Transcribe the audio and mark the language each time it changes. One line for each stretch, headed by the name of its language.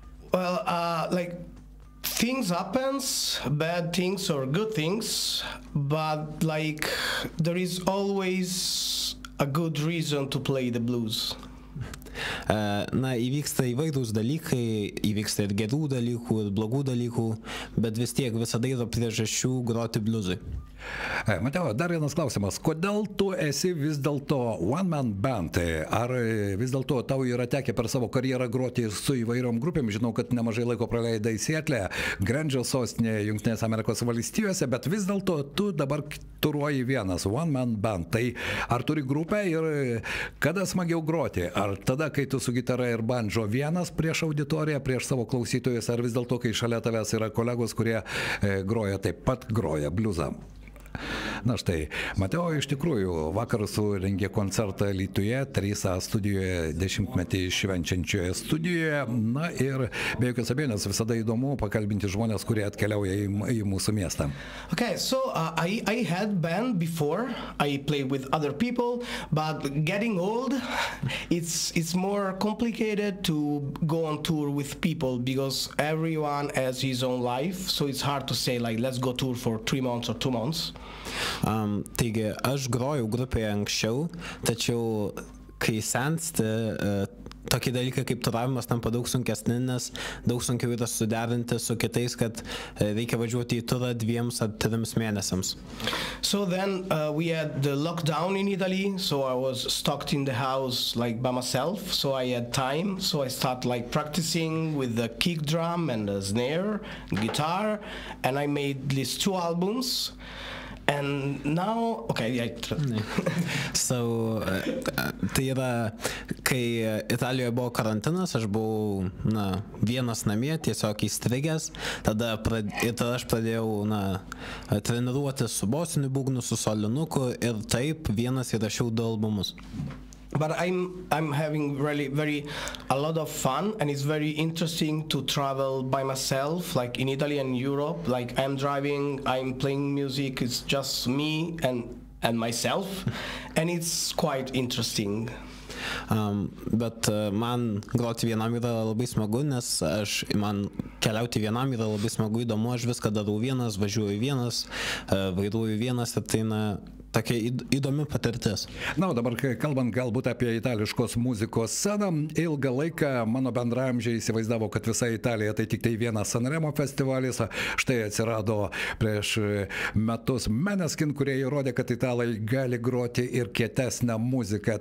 English: Well, like things happens, bad things or good things, but like there is always a good reason to play the blues.
Lithuanian: Įvyksta įvairūs dalykai, įvyksta ir gerų dalykų, ir blogų dalykų, bet vis tiek visada yra priežasčių groti bliuzui. Mateo, dar vienas klausimas. Kodėl tu esi vis dėlto
English: one man band?
Lithuanian: Ar vis dėlto tau yra tekę per savo karjerą groti su įvairiom grupėm? Žinau, kad nemažai laiko praleidai Sietle, Grandžio sostinėje, Jungtinės Amerikos valstijose, bet vis dėlto tu dabar turuoji vienas,
English: one man band.
Lithuanian: Tai ar turi grupę ir kada smagiau groti? Ar tada, kai tu su gitara ir bandžo vienas prieš auditoriją, prieš savo klausytojus, ar vis dėlto, kai šalia tavęs yra kolegos, kurie groja taip pat groja bliuzą? Na štai, Mateo iš tikrųjų vakar surengė koncertą Alytuje, 3A studijoje 10-metį švenčiančioje studijoje. Na ir be jokios abejonės visada įdomu pakalbinti žmonės, kurie atkeliauja į mūsų miestą.
English: Okay, so I had band before. I played with other people, but getting old, it's more complicated to go on tour with people because everyone has his own life. So it's hard to say like let's go tour for 3 months or 2 months.
Lithuanian: Taigi, aš grojau grupėje anksčiau, tačiau kai sensti, tokie dalykai kaip turavimas tampa daug sunkesni, nes daug sunkiau yra suderinti su kitais, kad reikia važiuoti į turą 2 ar 3 mėnesiams.
English: So then we had the lockdown in Italy, so I was stuck in the house like by myself, so I had time, so I started like practicing with the kick drum and the snare, guitar, and I made these 2 albums. And now, okay, yeah.
Lithuanian: So, tai yra, kai Italijoje buvo karantinas, aš buvau, vienas namie, tiesiog įstrigęs, tada aš pradėjau, treniruotis su bosiniu būgnu, su solinuku ir taip vienas įrašiau 2 albumus.
English: But I'm having really a lot of fun, and it's very interesting to travel by myself, like in Italy and Europe. Like I'm driving, I'm playing music. It's just me and myself, and it's quite interesting.
Lithuanian: Bet man groti vienam yra labai smagu, nes man keliauti vienam yra labai smagu, įdomu, aš viską darau vienas, važiuoju vienas, vairuoju vienas ir tai tokia įdomi patirtis. Na, o dabar kalbant galbūt apie itališkos muzikos sceną, ilgą laiką mano bendramžiai įsivaizdavo, kad visa Italija tai tik tai vienas Sanremo festivalis, štai atsirado prieš metus Maneskin, kurie įrodė, kad italai gali groti ir kietesnę muziką.